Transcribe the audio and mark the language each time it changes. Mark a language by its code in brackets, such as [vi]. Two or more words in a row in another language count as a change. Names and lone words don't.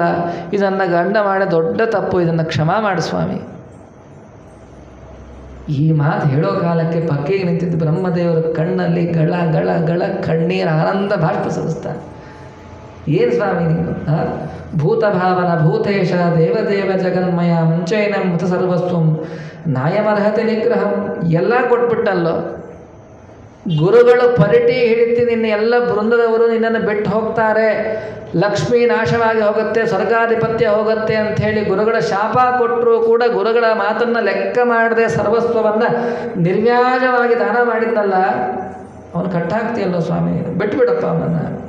[kn] ಇದು ನನ್ನ ಗಂಡ ಮಾಡೋ ದೊಡ್ಡ ತಪ್ಪು, ಇದನ್ನು ಕ್ಷಮಾ ಮಾಡು ಸ್ವಾಮಿ. ಈ ಮಾತು ಹೇಳೋ ಕಾಲಕ್ಕೆ ಪಕ್ಕಿಗೆ ನಿಂತಿದ್ದ ಬ್ರಹ್ಮದೇವರ ಕಣ್ಣಲ್ಲಿ ಗಳ ಗಳ ಗಳ ಕಣ್ಣೀರು ಆನಂದ ಬಾಷ್ಪ ಸುರಿಸ್ತಾರೆ. ಏನು ಸ್ವಾಮಿ ನೀನು [sa] ಭೂತಭಾವನ ಭೂತೇಶ ದೇವದೇವ ಜಗನ್ಮಯ ಮುಂಚೈನ ಮೃತ ಸರ್ವಸ್ವಂ ನಾಯಮರ್ಹತೆ ನಿಗ್ರಹಂ [kn] ಎಲ್ಲ ಕೊಟ್ಬಿಟ್ಟಲ್ಲೋ. ಗುರುಗಳು ಪರಿಟಿ ಹಿಡಿತಿ ನಿನ್ನ ಎಲ್ಲ ಬೃಂದದವರು ನಿನ್ನನ್ನು ಬಿಟ್ಟು ಹೋಗ್ತಾರೆ, ಲಕ್ಷ್ಮೀ ನಾಶವಾಗಿ ಹೋಗುತ್ತೆ, ಸ್ವರ್ಗಾಧಿಪತ್ಯ ಹೋಗುತ್ತೆ ಅಂಥೇಳಿ ಗುರುಗಳ ಶಾಪ ಕೊಟ್ಟರೂ ಕೂಡ ಗುರುಗಳ ಮಾತನ್ನು ಲೆಕ್ಕ ಮಾಡದೆ ಸರ್ವಸ್ವವನ್ನು ನಿರ್ವ್ಯಾಜವಾಗಿ ದಾನ ಮಾಡಿದ್ನಲ್ಲ, ಅವನು ಕಟ್ಟಾಗ್ತೀಯಲ್ಲೋ ಸ್ವಾಮಿ, ಬಿಟ್ಬಿಡಪ್ಪ ಅವನನ್ನು.